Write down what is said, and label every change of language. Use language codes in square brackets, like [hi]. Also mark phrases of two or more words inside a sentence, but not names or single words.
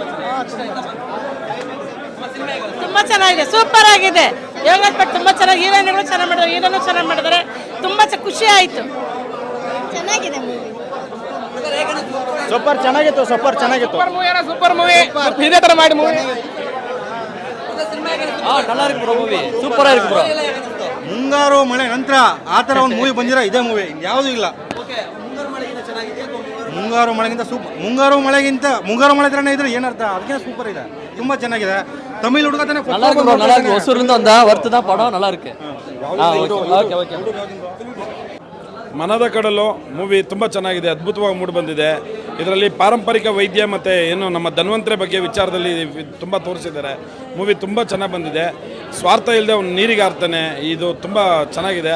[kn] ತುಂಬ ಚೆನ್ನಾಗಿದೆ, ಸೂಪರ್ ಆಗಿದೆ. ಯೋಗರಾಜ್ ಭಟ್ ತುಂಬ ಚೆನ್ನಾಗಿ, ಹೀರೋಯಿನ್ಗಳು ಚೆನ್ನಾಗಿ ಮಾಡಿದ್ದಾರೆ, ಹೀರೋನು ಚೆನ್ನಾಗಿ ಮಾಡಿದ್ದಾರೆ. ತುಂಬ ಖುಷಿ ಆಯಿತು. ಚೆನ್ನಾಗಿದೆ ಮೂವಿ. ಸೂಪರ್ ಚೆನ್ನಾಗಿತ್ತು, ಸೂಪರ್ ಚೆನ್ನಾಗಿತ್ತು. [en] super movie, [kn] ಇದೇ ಥರ ಮಾಡಿ ಮೂವಿ. [ta] நல்லா இருக்கு [en] bro movie, [ta] சூப்பரா இருக்கு ப்ரோ. [kn] ಮುಂಗಾರು ಮಳೆ ನಂತರ ಆ ಥರ ಒಂದು ಮೂವಿ ಬಂದಿರೋ ಇದೇ ಮೂವಿ, ಯಾವುದೂ ಇಲ್ಲ. ಮುಂಗಾರು ಮಳೆ ಥರನೇ ಇದ್ರೆ ಏನರ್ಥ, ಅದಕ್ಕೆ ಸೂಪರ್ ಇದೆ, ತುಂಬ ಚೆನ್ನಾಗಿದೆ. ತಮಿಳ್ ಹುಡುಗ ತಾನೆ ಹೊಸೂರಿಂದ ಒಂದು ವರ್ತ್ [ta] தான் படம் நல்லா இருக்கு. [kn] ಮನದ ಕಡಲು ಮೂವಿ ತುಂಬ ಚೆನ್ನಾಗಿದೆ, ಅದ್ಭುತವಾಗಿ ಮೂಡಿ ಬಂದಿದೆ. ಇದರಲ್ಲಿ ಪಾರಂಪರಿಕ ವೈದ್ಯ ಮತ್ತು ಏನು ನಮ್ಮ ಧನ್ವಂತರಿ ಬಗ್ಗೆ ವಿಚಾರದಲ್ಲಿ ತುಂಬ ತೋರಿಸಿದ್ದಾರೆ. ಮೂವಿ ತುಂಬ ಚೆನ್ನಾಗಿ ಬಂದಿದೆ. ಸ್ವಾರ್ಥ ಇಲ್ಲದೆ ಅವ್ನು ನೀರಿಗೆ ಹಾರ್ತಾನೆ, ಇದು ತುಂಬ ಚೆನ್ನಾಗಿದೆ.